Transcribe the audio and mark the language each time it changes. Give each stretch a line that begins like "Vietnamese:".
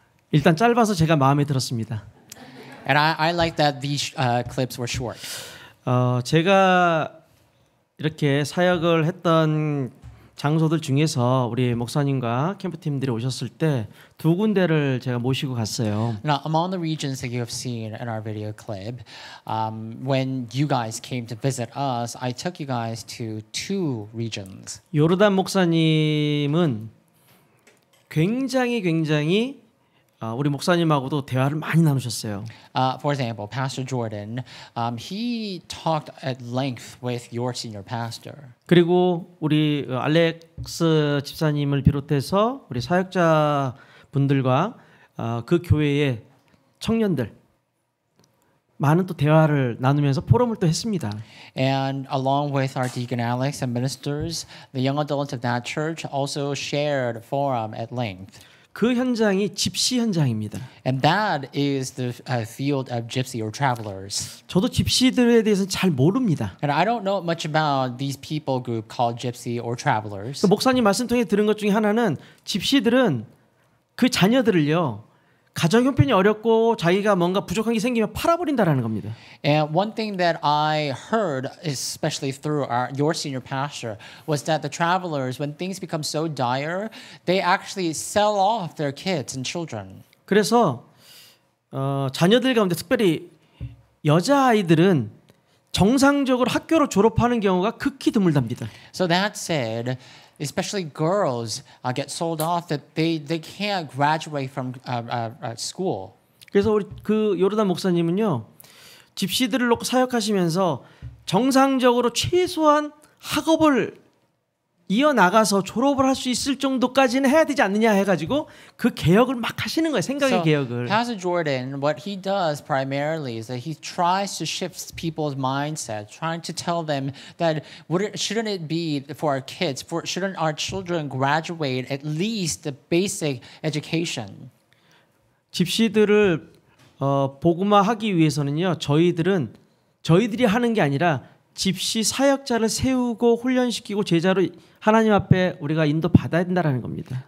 Korean: 일단 짧아서 제가 마음에 들었습니다.
English: And I like that these clips were short.
Korean: 제가 이렇게 사역을 했던 장소들 중에서 우리 목사님과 캠프팀들이 오셨을 때 두 군데를 제가 모시고 갔어요.
English: Now, among the regions that you have seen in our video clip, when you guys came to visit us, I took you guys to two regions.
Korean: 요르단 목사님은 굉장히 우리 목사님하고도 대화를 많이 나누셨어요.
English: For example, Pastor Jordan, he talked at length with your senior pastor.
Korean: 그리고 우리 알렉스 집사님을 비롯해서 우리 사역자 분들과 그 교회의 청년들 많은 또 대화를 나누면서 포럼을 또 했습니다.
English: And along with our deacon Alex and ministers, the young adults of that church also shared forum at length.
Korean: 그 현장이 집시 현장입니다.
English: And that is the field of gypsy or travelers.
Korean: 저도 집시들에 대해서는 잘 모릅니다.
English: And I don't know much about these people group called gypsy or travelers.
Korean: 목사님 말씀 통해 들은 것 중에 하나는 집시들은 그 자녀들을요 가정 형편이 어렵고 자기가 뭔가 부족한 게 생기면 팔아버린다라는 겁니다.
English: And one thing that I heard, especially through your senior pastor, was that the travelers, when things become so dire, they actually sell off their kids and children.
Korean: 그래서 자녀들 가운데 특별히 여자 아이들은 정상적으로 학교를 졸업하는 경우가 극히 드물답니다.
English: So that said, especially girls get sold off that they can't graduate from school.
Korean: 그래서 우리 그 요르단 목사님은요 집시들을 놓고 사역하시면서 정상적으로 최소한 학업을 이어나가서 졸업을 할 수 있을 정도까지는 해야 되지 않느냐 해가지고 그 개혁을 막 하시는 거예요. 생각의 개혁을.
English: Pastor Jordan, what he does primarily is that he tries to shift people's mindset, trying to tell them that shouldn't it be for our kids, shouldn't our children graduate at least the basic education?
Korean: 집시들을 복음화하기 위해서는요. 저희들이 하는 게 아니라 집시 사역자를 세우고 훈련시키고 제자로 하나님 앞에 우리가 인도 받아야 된다라는 겁니다.